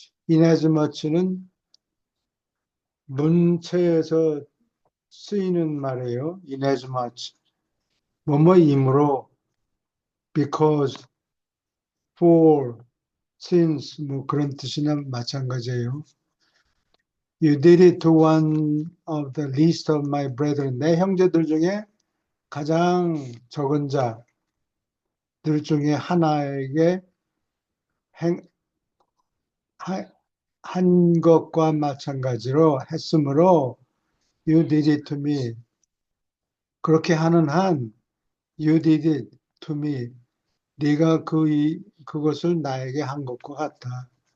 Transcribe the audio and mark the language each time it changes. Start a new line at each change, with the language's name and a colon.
Korean: inasmuch는 문체에서 쓰이는 말이에요. inasmuch 뭐뭐이므로
English: because for since
Korean: 뭐 그런 뜻이나 마찬가지예요.
English: You did it to one of the least of my brethren.
Korean: 내 형제들 중에 가장 적은 자들 중에 하나에게 한 것과 마찬가지로 했으므로
English: You did it to me.
Korean: 그렇게 하는 한
English: You did it to me.
Korean: 네가 그것을 나에게 한 것과 같다.